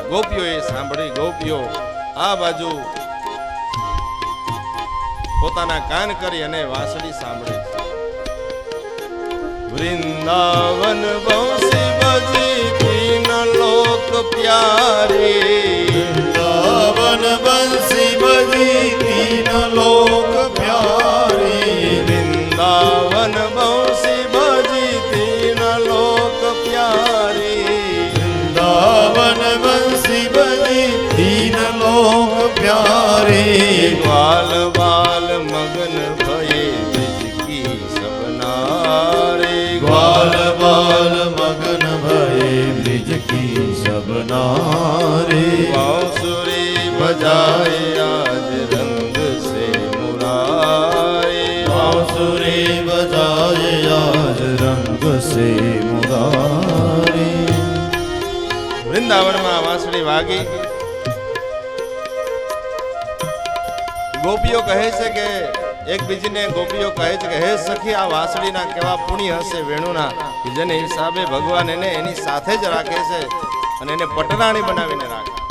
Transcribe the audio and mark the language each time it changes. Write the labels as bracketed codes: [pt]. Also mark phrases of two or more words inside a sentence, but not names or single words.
[gu] ગોપીઓએ સાંભળી. ગોપીઓ આ બાજુ પોતાના કાન કરી અને વાંસળી સાંભળે. [hi] वृंदावन बंसी बजी तीन लोक प्यारी, वृंदावन बंसी बजी तीन लोक प्यारी, वृंदावन बंसी बजी तीन लोक प्यारी, वृंदावन बंसी बजी तीन लोक प्यारी. ग्वाल बाल मगन भये ब्रिज की सबनारे, ग्वाल बाल मगन भये ब्रिज की सब नारे. बांसुरी बजाए आज रंग से मुरारी, बांसुरी बजाए आज रंग से मुरारी. [gu] વૃંદાવનમાં વાંસળી વાગી. ગોપીઓ કહે છે કે એકબીજીને ગોપીઓ કહે છે કે હે સખી, આ વાંસળીના કેવા પુણ્ય હશે વેણુના કે જેને હિસાબે ભગવાન એને એની સાથે જ રાખે છે અને એને પટરાણી બનાવીને રાખે.